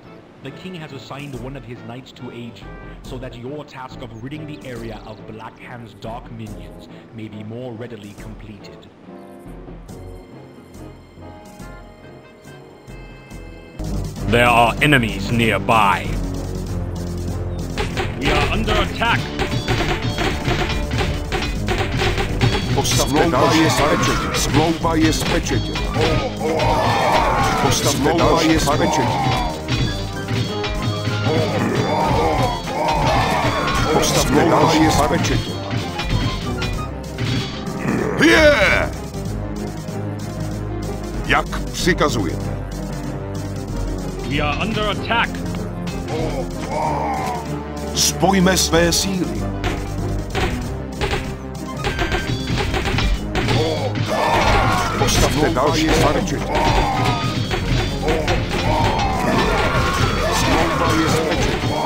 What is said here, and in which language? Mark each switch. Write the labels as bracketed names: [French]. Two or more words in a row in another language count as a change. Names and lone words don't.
[English] The king has assigned one of his knights to aid you, so that your task of ridding the area of Blackhand's dark minions may be more readily completed. There are enemies nearby. We are under attack. [Czech] Postavte další farmu. Smlouva je z pečetě. Postavte další farmu. Postavte další farmu. Je! Jak přikazujete? [English] We are under attack. [Czech] Spojme své síly. Postavte další farmu. Smlouva je z pečetě.